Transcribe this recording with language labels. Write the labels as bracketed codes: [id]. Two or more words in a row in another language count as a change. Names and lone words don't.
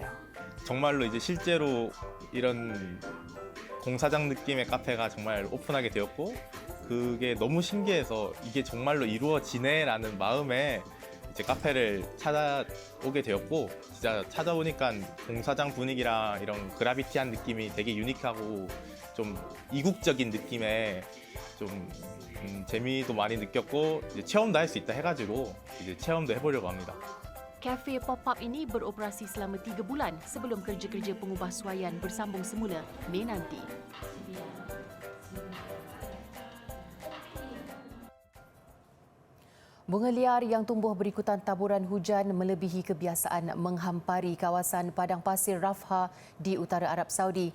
[ko] 정말로 이제 실제로 이런 공사장 느낌의 카페가 정말 오픈하게 되었고 그게 너무 신기해서 이게 정말로 이루어지네라는 마음에 이제 카페를 찾아오게 되었고 진짜 찾아오니까 공사장 분위기랑 이런 그라비티한 느낌이 되게 유니크하고 좀 이국적인 느낌의 좀 재미도 많이 느꼈고 이제 체험도 할 수 있다 해가지고 이제 체험도 해보려고 합니다. [ms] Kafe pop-up ini beroperasi selama 3 bulan sebelum kerja-kerja pengubahsuaian bersambung semula Mei nanti. Bunga liar yang tumbuh berikutan taburan hujan melebihi kebiasaan menghampari kawasan padang pasir Rafah di utara Arab Saudi.